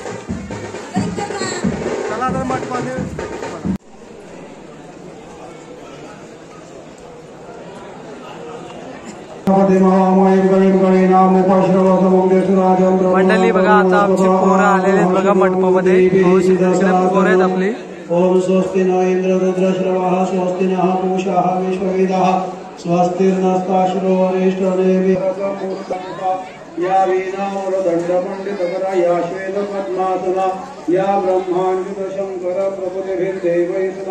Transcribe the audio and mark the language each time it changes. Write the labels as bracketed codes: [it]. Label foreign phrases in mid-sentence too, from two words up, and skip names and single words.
[mr] चला आता मंडपामध्ये मंडळी बघा आता आमची पोरं आलेले आहेत बघा मंडपामध्ये पोरं आहेत आपली [sa] ओम स्वस्ति न इंद्र रुद्रश्रवाः स्वस्ति नः पूषाः विश्ववेदाः स्वस्तिर्नस्ताश्रो अरिष्टनेमिः या वीणामूलदण्डपण्डितकरा या श्वेतपद्मासना या ब्रह्माण्डितशङ्कर प्रभुतिभिर्देवैः सदा